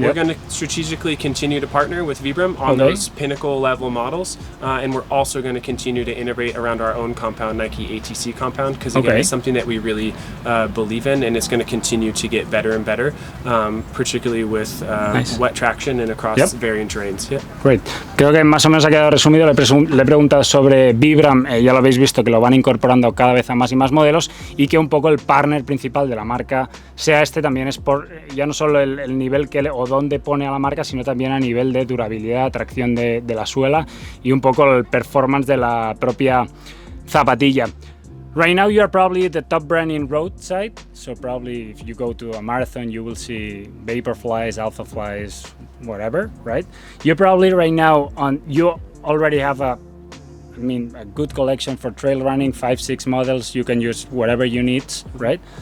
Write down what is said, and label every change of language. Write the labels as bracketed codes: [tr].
[en] We're going to strategically continue to partner with Vibram on those pinnacle level models, and we're also going to continue to innovate around our own compound, Nike ATC compound, because again, it's something that we really believe in, and it's going to continue to get better and better, particularly with wet traction and across varying terrains. Great. [es] Creo que más o menos ha quedado resumido. Le he preguntado sobre Vibram, ya lo habéis visto que lo van incorporando cada vez a más y más modelos, y que un poco el partner principal de la marca sea este también es por ya no solo el nivel que o dónde pone a la marca, sino también a nivel de durabilidad, tracción de la suela y un poco el performance de la propia zapatilla. [en] Right now you are probably the top brand in roadside, so probably if you go to a marathon you will see Vaporflies, Alphaflies, whatever, right? You're probably right now you already have a good collection for trail running, 5-6 models, you can use whatever you need, right?